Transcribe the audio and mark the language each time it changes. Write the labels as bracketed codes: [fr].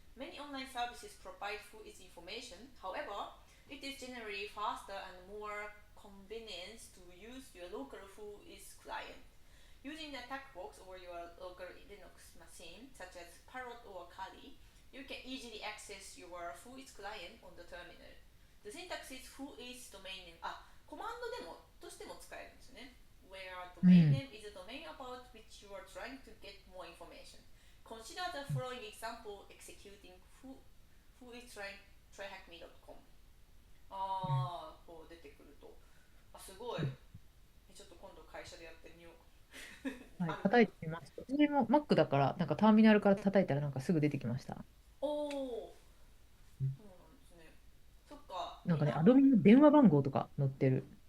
[en] Many online services provide who is information. However, it is generally faster and more convenient to use your local who is client. Using the attack box or your local Linux machine, such as Parrot or Kali, you can easily access your who is client on the terminal. The syntax is who is domain name. [ja] あ、コマンドでもとしても使えるんですよね。 [en] Where domain [ja] うん。 [en] name is a domain about which you are trying to get more information. Consider the following example executing who is tryhackme.com. [ja] あー、こう出てくると。あ、すごい。ちょっと今度会社でやってみよう。はい。あるかな。叩いてみます。私も Mac だから、なんかターミナルから叩いたらなんかすぐ出てきました。おお、うん、そうなんですね。そっか、なんかね、アドミンの電話番号とか載ってる。